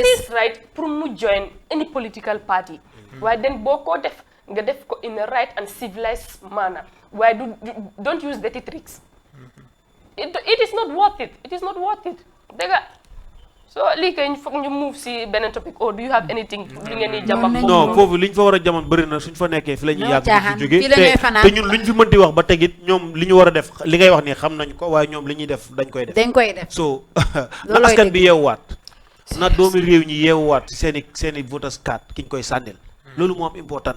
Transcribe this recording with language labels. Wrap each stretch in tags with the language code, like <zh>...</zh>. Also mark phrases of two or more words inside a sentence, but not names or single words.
<en>It is right to join any political party. Why then</en> <wo>boko def</wo> <en>in a right and civilized manner. Why don't use dirty tricks. It is not worth it. It is not worth it. So, Lika, you move see Benin topic, or do you have anything? No,</en> <wo>foofu liñ fa war a jamono bëri na suñ fa nekkee fi la ñuy yàgg ci jóge te ñun luñ fi mënti wax ba tegit ñoom li ñu war a def li ngay wax ni xam nañ ko waaye ñoom li ñuy def dañ koy def so na askan bi yeewuwaat na doomi réew ñi yeewuwaat seeni</wo> <en>voters card</en> <wo>ki ñu koy sànnil loolu moo am important</wo>